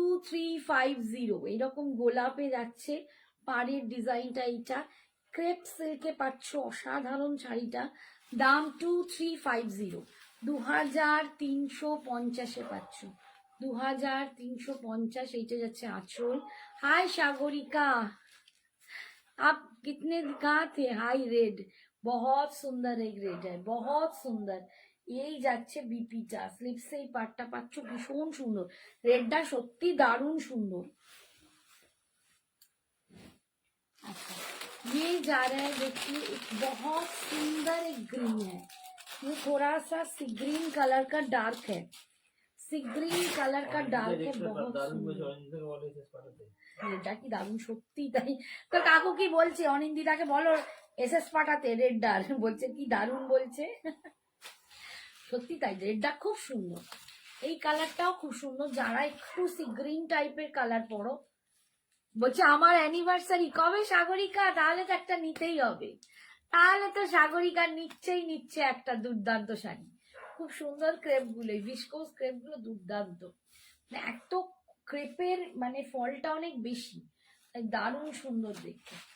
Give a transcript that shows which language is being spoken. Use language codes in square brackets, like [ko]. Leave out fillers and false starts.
[bn] 2350, এইরকম গোলাপে যাচ্ছে পাড়ের ডিজাইনটা, এইটা ক্রেপ সিল্কে পাচ্ছ, অসাধারণ শাড়িটা, দাম 2350, 2350 পাচ্ছ, 2350। এইটা যাচ্ছে আঁচল। [hi] হাই সাগরিকা, आप कितने कहाँ थे? हाई रेड, बहुत सुंदर एक रेड है, बहुत सुंदर। [bn] এই যাচ্ছে বিপিটা, স্লিপসে এই পাটটা পাচ্ছ, ভীষণ সুন্দর, রেডটা সত্যি দারুণ সুন্দর। [hi] अच्छा, ये जा रहा है, देखिए एक बहुत सुंदर एक ग्रीन है, ये थोड़ा सा सी ग्रीन कलर का डार्क है, सी ग्रीन कलर का डार्क है, बहुत सुंदर। [bn] রেডটা কি দারুণ, সত্যি তাই। তো কাকু কি বলছে, অনিন্দিতাকে বলো এসএস পাঠাতে রেডটার, বলছে কি দারুণ বলছে। সত্যি তাই, রেডটা খুব সুন্দর, এই কালারটাও খুব সুন্দর। যারা একটু সি গ্রিন টাইপের কালার পরো, বলছে আমার অ্যানিভার্সারি কবে সাগরিকা, তাহলে তো একটা নিতেই হবে, তাহলে তো সাগরিকা নিচ্ছে একটা দুর্দান্ত শাড়ি, খুব সুন্দর ক্রেপ গুলো, ভিসকোস ক্রেপ গুলো দুর্দান্ত, এত ক্রেপের মানে ফলটা অনেক বেশি, দারুণ সুন্দর দেখতে।